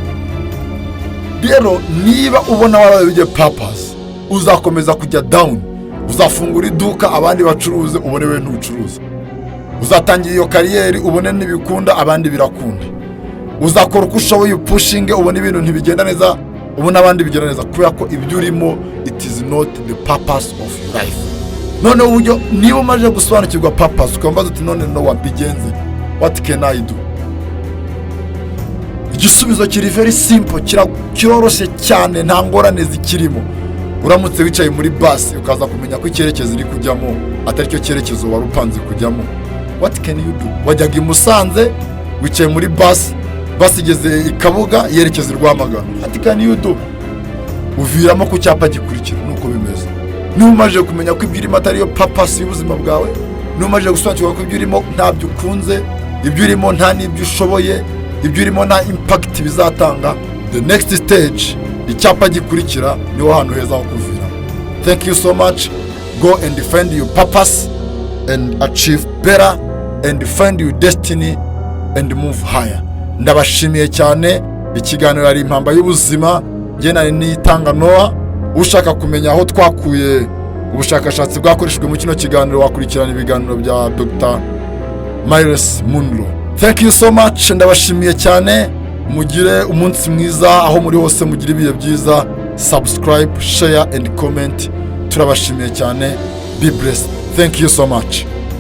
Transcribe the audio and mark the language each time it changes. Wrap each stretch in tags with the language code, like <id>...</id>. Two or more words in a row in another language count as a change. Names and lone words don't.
<rw>Rero niba ubona warabye purpose, uzakomeza kujya down, uzafungura iduka abandi bacuruze, ubone we ntucuruza. Uzatangira iyo kariyeri, ubone n'ibikunda abandi birakunda. Uzakora uko ushoboye upushinge, ubone ibintu ntibigenda neza, ubone abandi bigenda neza, kubera ko ibyo urimo</rw> <en>it is not the purpose of your life.</en> <rw>None uburyo niba umaze gusobanukirwa purpose, ukambaza uti none Nowa bigenze,</rw> <en>what can I do?</en> <rw>Igisubizo kiri</rw> <en>very simple,</en> <rw>kiroroshye cyane, nta ngorane zikirimo. Uramutse wicaye muri bus ukaza kumenya ko icyerekezo iri kujyamo atari cyo cyerekezo wari upanze kujyamo,</rw> <en>what can you do?</en> <rw>Wajyaga i Musanze, wicaye muri bus igeze i Kabuga yerekeza i Rwamagana,</rw> <en>what can you do?</en> <rw>Uviramo ku cyapa gikurikira. Nuko bimeze. Niba umaze kumenya ko ibyo urimo atari yo purpose y'ubuzima bwawe, niba umaze gusobanukirwa ko ibyo urimo ntabyo ukunze, ibyo urimo nta n'ibyo ushoboye, ibyo urimo nta impact bizatanga,</rw> <en>the next stage,</en> <rw>icyapa gikurikira, niho hantu heza ho kuvira.</rw> <en>Thank you so much. Go and find your purpose and achieve better and find your destiny and move higher.</en> <rw>Ndabashimiye cyane. Ikiganiro ari impamba y'ubuzima, nge nari niyitanga Nowa. ushaka kumenya aho twakuye ubushakashatsi bwakoreshejwe mu kino kiganiro wakurikirana ibiganiro bya Dr.</rw> <en>Miles Munro. Thank you so much,</en> <rw>ndabashimiye cyane, mugire umunsi mwiza aho muri hose, mugire ibihe byiza.</rw> <en>Subscribe, share and comment,</en> <rw>turabashimiye cyane.</rw> <en>Be blessed. Thank you so much.</en>